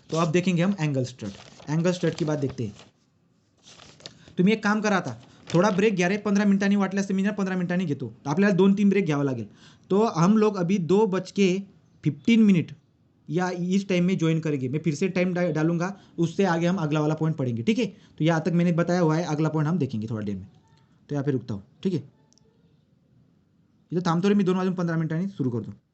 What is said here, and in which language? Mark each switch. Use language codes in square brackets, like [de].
[hi] तो अब देखेंगे हम एंगल स्ट्रट की बात देखते हैं। [mr] तुम्ही एक काम करा, आता थोड़ा ब्रेक घ्या रे, 15 मिनिटांनी, वाटल्यास मी 15 मिनिटांनी घेतो, तो आपल्याला 2-3 ब्रेक घ्यावा लागेल। [hi] तो हम लोग अभी 2:15 या इस टाइम में ज्वाइन करेंगे। मैं फिर से टाइम डालूंगा, उससे आगे हम अगला वाला पॉइंट पढ़ेंगे, ठीक है। तो यहाँ तक मैंने बताया हुआ है, अगला पॉइंट हम देखेंगे थोड़ा देर में। तो यहाँ पे रुकता हूँ, ठीक है। [mr] इथं थांबतो रे मी, 2:15 सुरू करतो।